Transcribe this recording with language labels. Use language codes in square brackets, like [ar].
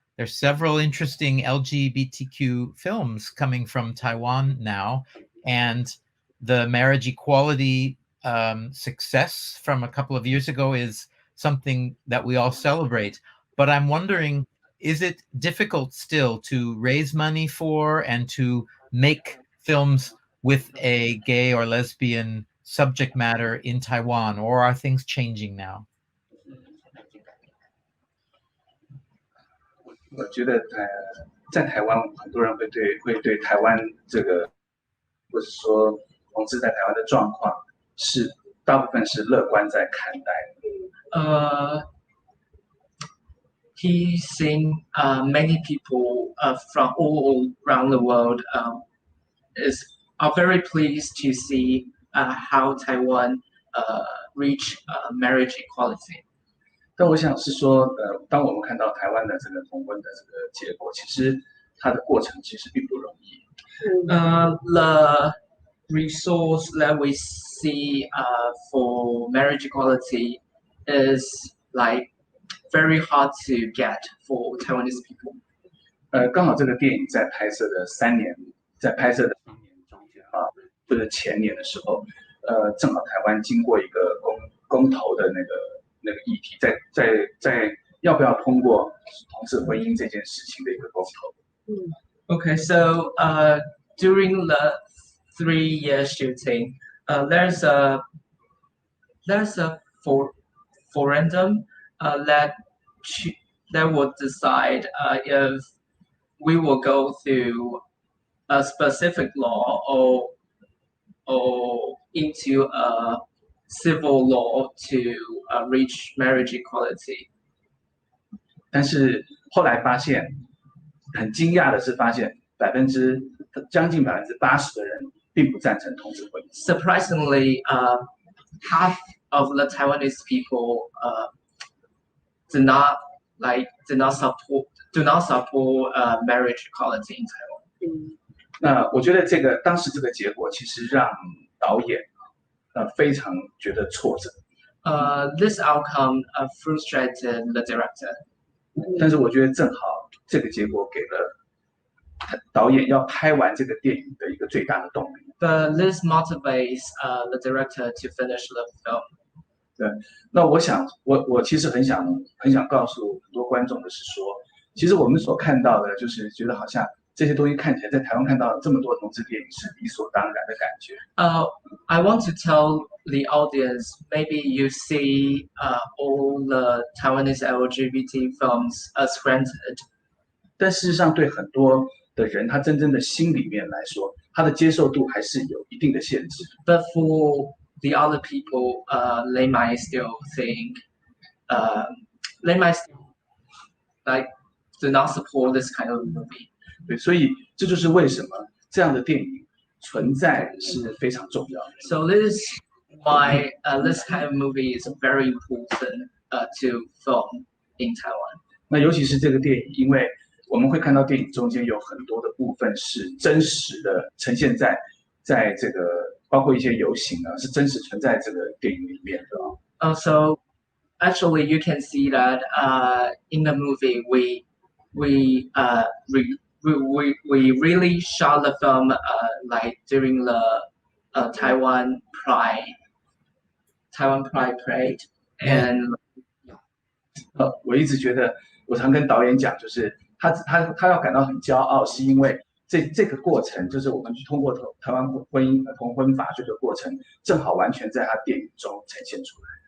[en] there's several interesting LGBTQ films coming from Taiwan now, and the marriage equality success from a couple of years ago is something that we all celebrate. But I'm wondering, is it difficult still to raise money for and to make films with a gay or lesbian subject matter in Taiwan, or are things changing now? [zh] 我觉得在台湾很多人会对台湾这个，或者说同志在台湾的状况是大部分是乐观在看待。 [en] He's seen many people from all around the world are very pleased to see how Taiwan reach marriage equality. [zh] 但我想是说，当我们看到台湾的这个同婚的这个结果，其实它的过程其实并不容易。 [en] The resource that we see for marriage equality is like very hard to get for Taiwanese people. [zh] 刚好这个电影在拍摄的3年中间或者前年的时候，正好台湾经过一个公投的那个议题，在要不要通过同志婚姻这件事情的一个公投。 [en] Okay, so during the 3-year shooting, there's a referendum that would decide if we will go through a specific law or into a civil law to reach marriage equality. [zh] 但是后来发现，很惊讶的是发现将近80%的人并不赞成同志婚姻。 [en] Surprisingly, half of the Taiwanese people do not support marriage equality in Taiwan. [zh] 那我觉得当时这个结果其实让导演非常觉得挫折。 [en] This outcome frustrated the director. [zh] 但是我觉得正好这个结果给了导演要拍完这个电影的一个最大的动力。 [en] But this motivates the director to finish the film. [zh] 对，那我其实很想告诉很多观众的是说，其实我们所看到的就是觉得好像这些东西看起来在台湾看到这么多同志电影是理所当然的感觉。 [en] I want to tell the audience, maybe you see all the Taiwanese LGBT films as granted. [zh] 但事实上，对很多的人，他真正的心里面来说，他的接受度还是有一定的限制。 [en] But for the other people, they might still think, they might still like do not support this kind of movie. [zh] 对，所以这就是为什么这样的电影存在是非常重要的。 [en] So this is why this kind of movie is very important to film in Taiwan. [zh] 那尤其是这个电影，因为我们会看到电影中间有很多的部分是真实的呈现在这个，包括一些游行是真实存在这个电影里面的。 [en] So actually, you can see that in the movie we really shot the film like during the Taiwan Pride Parade, and [zh] 我一直觉得，我常跟导演讲，就是他要感到很骄傲，是因为这个过程，就是我们去通过台湾同婚法这个过程，正好完全在他电影中呈现出来。